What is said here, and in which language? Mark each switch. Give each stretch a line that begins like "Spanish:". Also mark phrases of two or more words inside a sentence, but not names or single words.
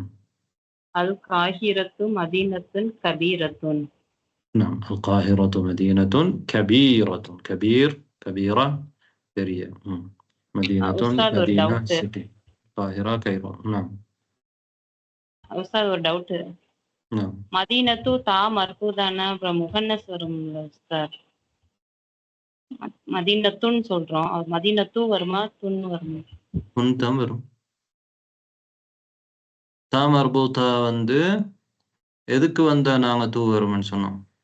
Arabic: القاهرة مدينة كبيرة. نعم القاهرة مدينة كبيرة. كبيرة كبيرة. مدينة مدينة سيتي. القاهرة كيرو. نعم.
Tamil: أستاذ ஒரு டவுட்.
Arabic: نعم. مدينة تاء مربوطة
Tamil: அப்புறம் முகன்னஸ் வரும்ல உஸ்தாத். மதீனத்துன்னு சொல்றோம். மதீனத்து வருமா துன்னு வருமா? துன் தான் வரும்.
Arabic: تاء مربوطة
Tamil: வந்து எதுக்கு வந்தா நாங்க தூ வரும்னு சொன்னோம்?